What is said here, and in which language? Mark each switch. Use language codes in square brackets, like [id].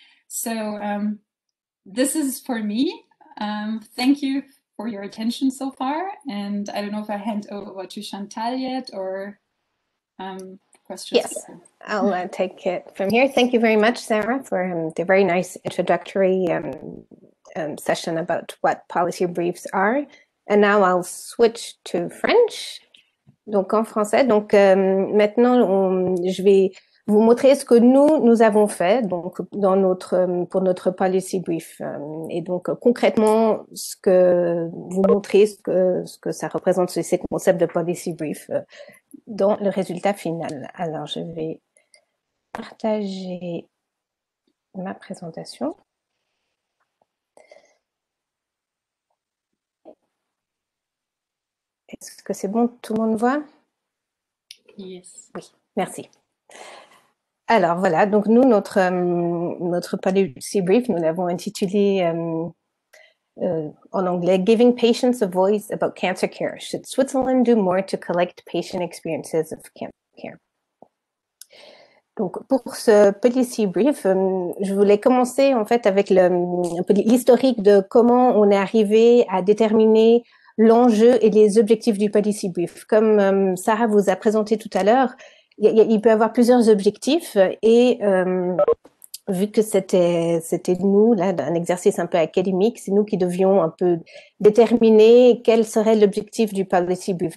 [en] So this is for me. Thank you for your attention so far, and I don't know if I hand over to Chantal yet, or questions. Yes, I'll take it from here. Thank you very much, Sarah, for the very nice introductory session about what policy briefs are. And now I'll switch to French, [fr] donc en français. Donc maintenant, je vais vous montrer ce que nous avons fait donc pour notre policy brief. Et donc concrètement, ce que vous montrez, ce que ça représente, ces concepts de policy brief dans le résultat final. Alors, je vais partager ma présentation. Est-ce que c'est bon, tout le monde voit? [en] Yes. [fr] Oui, merci. Alors voilà, donc nous, notre policy brief, nous l'avons intitulé en anglais « [en] Giving patients a voice about cancer care. Should Switzerland do more to collect patient experiences of cancer care ?» [fr] Donc pour ce policy brief, je voulais commencer en fait avec un peu l'historique de comment on est arrivé à déterminer l'enjeu et les objectifs du policy brief. Comme Sarah vous a présenté tout à l'heure, il peut y avoir plusieurs objectifs et vu que c'était nous, là, un exercice un peu académique, c'est nous qui devions un peu déterminer quel serait l'objectif du policy brief.